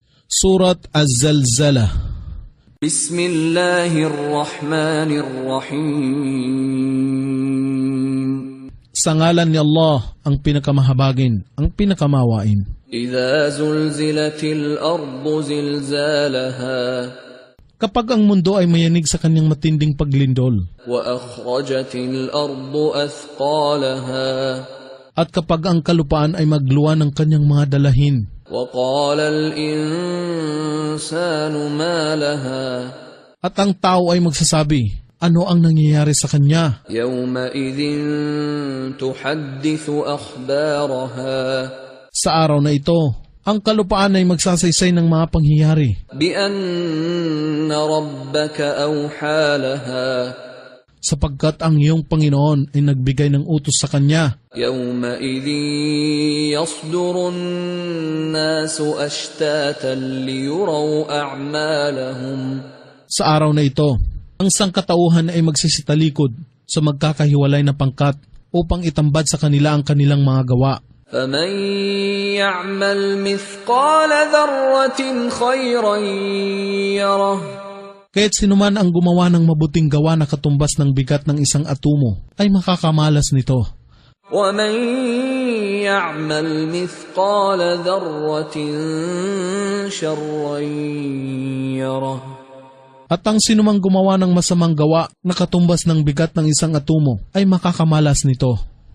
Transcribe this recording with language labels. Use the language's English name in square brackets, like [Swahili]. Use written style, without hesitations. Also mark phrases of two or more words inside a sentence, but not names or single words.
[Filipino] Surat Az-Zalzalah. Bismillahirrahmanirrahim. Sa ngalan ni Allah, ang pinakamahabagin, ang pinakamawain. [Arabic] إذا زلزلت الأرض زلزالها. [Filipino] Kapag ang mundo ay mayanig sa kanyang matinding paglindol. [Arabic] وأخرجت الأرض أثقالها. [Filipino] At kapag ang kalupaan ay magluwa ng kanyang mga dalahin. [Arabic] وَقَالَ الْإِنسَانُ مَا لَهَا. [Filipino] At ang tao ay magsasabi, ano ang nangyayari sa kanya? [Arabic] يَوْمَئِذٍ تُحَدِّثُ أَخْبَارَهَا. [Filipino] Sa araw na ito, ang kalupaan ay magsasaysay ng mga pangyayari. [Arabic] بِأَنَّ رَبَّكَ أَوْحَى لَهَا. [Filipino] Sapagkat ang iyong Panginoon ay nagbigay ng utos sa kanya. [Arabic] يَوْمَئِذٍ يَصْدُرُ النَّاسُ أَشْتَاتًا لِيُرَوْا أَعْمَالَهُمْ. [Filipino] Sa araw na ito, ang sangkatauhan ay magsisitalikod sa magkakahiwalay na pangkat upang itambad sa kanila ang kanilang mga gawa. [Arabic] فَمَنْ يَعْمَلْ مِثْقَالَ ذَرَّةٍ خَيْرًا يَرَهُ. [Filipino] Kaya't sinuman ang gumawa ng mabuting gawa na katumbas ng bigat ng isang atumo ay makakamalas nito. [Arabic] وَمَنْ يَعْمَلْ مِثْقَالَ ذَرَّةٍ شَرًّا يَرَهُ. [Filipino] At ang sinumang gumawa ng masamang gawa na katumbas ng bigat ng isang atumo ay makakamalas nito.